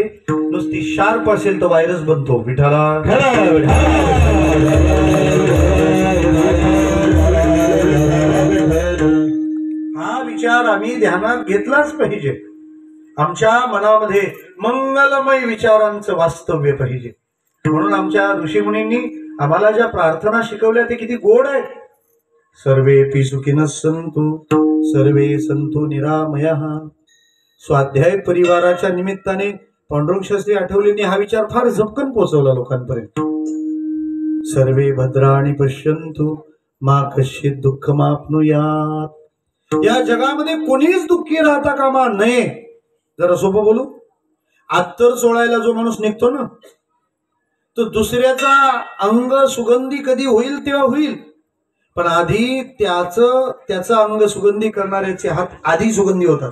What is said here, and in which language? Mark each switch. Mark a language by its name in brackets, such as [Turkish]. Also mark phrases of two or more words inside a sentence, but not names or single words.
[Marathi] नुसती शार्प असेल तर व्हायरस बनतो. विठाला हा विचार आम्ही ध्यानात घेतलाच पाहिजे. आमच्या मनामध्ये मंगलमय विचारांचं वास्तव्य पाहिजे. म्हणून आमच्या ऋषीमुनींनी आम्हाला ज्या प्रार्थना शिकवल्या ते किती गोड आहेत. [Sanskrit] सर्वेपि सुखिनः सन्तु सर्वे सन्तु निरामयः. [Marathi] स्वाध्याय परिवाराच्या निमित्ताने पांडुरंग शास्त्री आठवलेंनी हा विचार फार झपकन पोहोचवला लोकांपर्यंत. [Sanskrit] सर्वे भद्राणि पश्यन्तु मा कश्चित् दुःखमाप्नुयात्. [Marathi] या जगामध्ये कोणीच दुःखी राहता कामा नये. जरा सोपं बोलू. अत्तर चोळायला जो माणूस निघतो ना, तो दुसऱ्याचा अंग सुगंधी कधी होईल तेव्हा होईल, पण आधी त्याचं अंग सुगंधी करणाऱ्याचे हात आधी सुगंधी होतात.